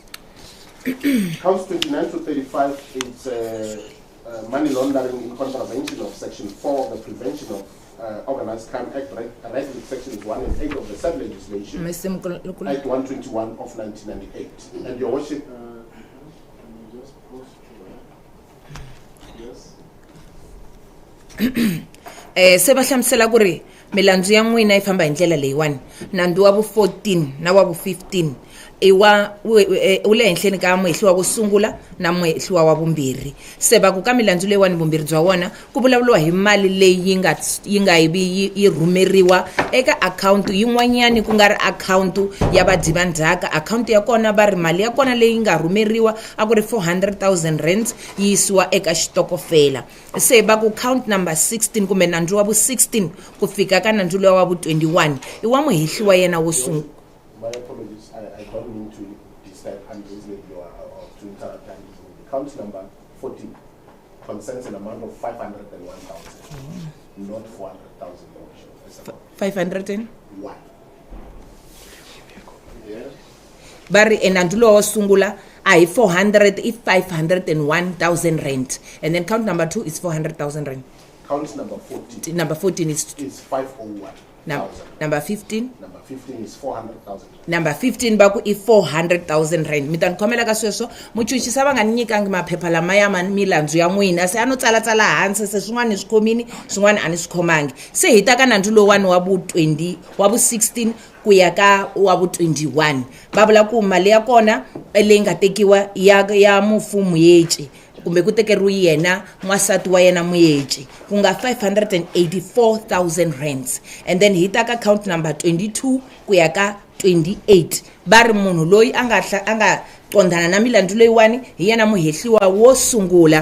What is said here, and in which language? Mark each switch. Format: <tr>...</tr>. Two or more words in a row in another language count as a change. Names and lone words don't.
<en>Counts 29 to 35 is money laundering in contravention of Section 4 of the Prevention of Organized Crime Act, right with Sections 1 and 8 of the said legislation, Act 121 of 1998. And Your Worship, can you just post yes?</en> <ts>Se ba hlamusela ku ri milandzu ya n'wina yi famba hi ndlela leyiwani. Nandzu wa vu 14 na wa vu 15 iwa u le henhleni ka muhehliwa wo sungula na muhehliwa wa vumbirhi. Se va ku ka milandzu leyiwani vumbirhi bya wona ku vulavuriwa hi mali leyi yi nga yi rhumeriwa eka account yin'wanyani ku nga ri account ya vadivandzhaka. Account ya kona va ri mali ya kona leyi nga rhumeriwa a ku ri 400,000 rands yi yisiwa eka xitokofela. Se va ku</ts> <en>count number 16</en> <ts>kumbe nandzu wa vu 16 ku fika ka nandzu wa vu 21 i wa muhehliwa yena wo sungula.</ts> <en>My apologies, I don't mean to disturb unreasonably or to interrupt. Count number 14 concerns an amount of 501,000, not 400,000. 501. Yeah.</en> <ts>Bari enandulo wa sungula</ts> <en>I 400 if 501,000 rand, and then count number 2 is 400,000 rand. Count number 14. Number 14 is 501. Number 15. Number 15 is 400,000.</en> <ts>Number 15 baku i 400,000 rand. Mi ta nikhomela ka sweswo muchuchisa va nga nyikangi maphepha lama ya milandzu ya n'wina se ano tsala hansi se swin'wana swi khomini swin'wana a ni swi khomangi. Se hi ta ka nandzu lowani wa vu 20 wa vu 16 ku ya ka wa vu 21 va vula ku mali ya kona leyi nga tekiwa ya mufumu yeci kumbe ku tekeriwe yena n'wansati wa yena Moyetsi ku nga 584,000 rands,</ts> <en>and then</en> <ts>hi ta ka</ts> <en>account number 22</en> <ts>ku ya ka 28 va ri munhu loyi a nga qondana na milandzu leyiwani hi yena muhehliwa wo sungula.</ts>